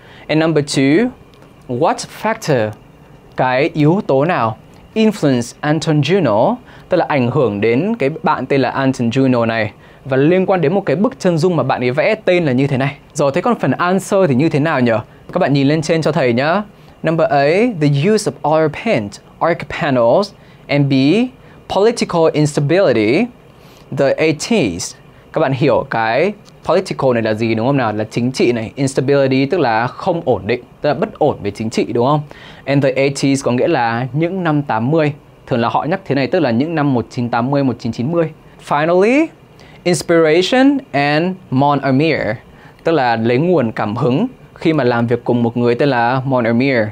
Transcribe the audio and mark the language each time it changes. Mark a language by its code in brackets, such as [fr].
[en] And number 2, what factor? [vi] Cái yếu tố nào influence Anton Juno, tức là ảnh hưởng đến cái bạn tên là Anton Juno này và liên quan đến một cái bức chân dung mà bạn ấy vẽ tên là như thế này. Rồi, thế còn phần answer thì như thế nào nhỉ? Các bạn nhìn lên trên cho thầy nhá. [en] Number A, the use of oil paint, arc panels, and B, political instability, the 80s. [vi] Các bạn hiểu cái political này là gì, đúng không nào? Là chính trị này, instability tức là không ổn định, tức là bất ổn về chính trị, đúng không? [en] And the 80s [vi] có nghĩa là những năm 80. Thường là họ nhắc thế này tức là những năm 1980, 1990. [en] Finally, inspiration and mon amir, [vi] tức là lấy nguồn cảm hứng khi mà làm việc cùng một người tên là mon amir.